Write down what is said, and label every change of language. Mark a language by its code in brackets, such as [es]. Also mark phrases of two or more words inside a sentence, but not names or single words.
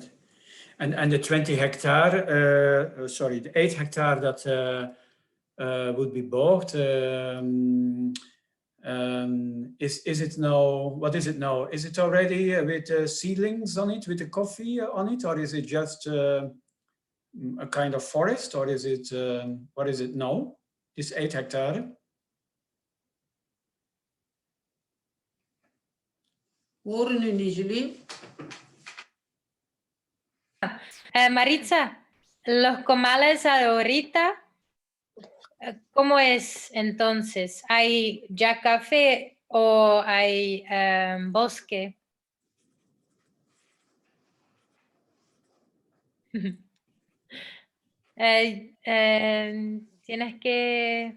[en] And the 20 hectare, sorry, the 8 hectare that would be bought, is it now, what is it now? Is it already with seedlings on it, with the coffee on it, or is it just a kind of forest, or is it, what is it now, this 8 hectare? [nl] Horen jullie, Julie? [es] Maritza, los comales ahorita, ¿cómo es entonces? ¿Hay ya café o hay bosque? Tienes que...